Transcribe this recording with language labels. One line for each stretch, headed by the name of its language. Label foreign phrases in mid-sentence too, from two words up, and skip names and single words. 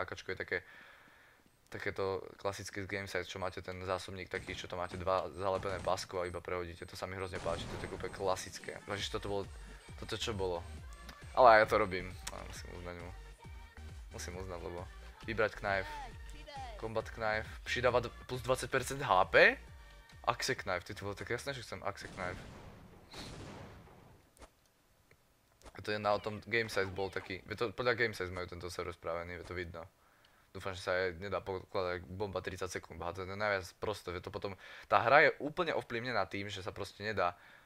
Slovak: AKčko je takéto klasické z Gamesize, čo máte ten zásobník taký, čo to máte dva zalepené pásko a iba prehodíte, to sa mi hrozne páči, to je tak úplne klasické. Vážiš, toto čo bolo? Ale ja to robím, musím uznať, lebo vybrať knife,
English: combat knife,
Slovak: pridáva plus 20% HP?
English: Axe knife,
Slovak: ty to bolo tak jasné, že chcem
English: axe knife.
Slovak: To je na tom Gamesize bol taký, podľa Gamesize majú tento server spravený, je to vidno. Dúfam, že sa aj nedá pokladať bomba 30 sekúnd, to je najviac prosto, že to potom, tá hra je úplne ovplyvnená tým, že sa proste nedá.